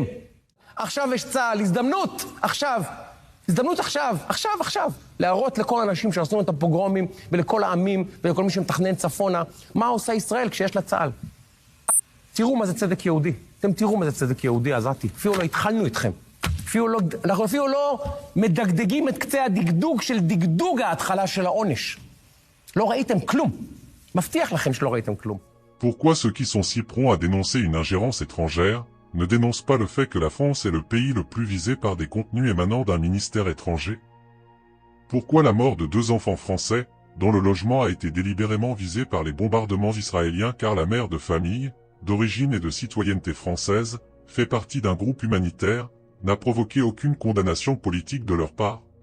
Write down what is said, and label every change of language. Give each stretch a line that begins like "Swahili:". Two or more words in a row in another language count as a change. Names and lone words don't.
Hebrew: עכשיו יש צה"ל, הזדמנות, עכשיו. הזדמנות עכשיו, להראות לכל האנשים שעשו את הפוגרומים ולכל העמים ולכל מי שמתכנן צפונה, מה עושה ישראל כשיש לה צה"ל. תראו מה זה צדק יהודי. אתם תראו מה זה צדק יהודי, עזתי. אפילו לא התחלנו איתכם. אנחנו אפילו לא מדגדגים את קצה הדגדוג של דגדוג ההתחלה של העונש. לא ראיתם כלום. מבטיח לכם שלא ראיתם כלום.
French: Pourquoi ceux qui sont si prompts à dénoncer une ingérence étrangère ne dénoncent pas le fait que la France est le pays le plus visé par des contenus émanant d'un ministère étranger? Pourquoi la mort de 2 enfants français, dont le logement a été délibérément visé par les bombardements israéliens car la mère de famille, d'origine et de citoyenneté française, fait partie d'un groupe humanitaire, n'a provoqué aucune condamnation politique de leur part?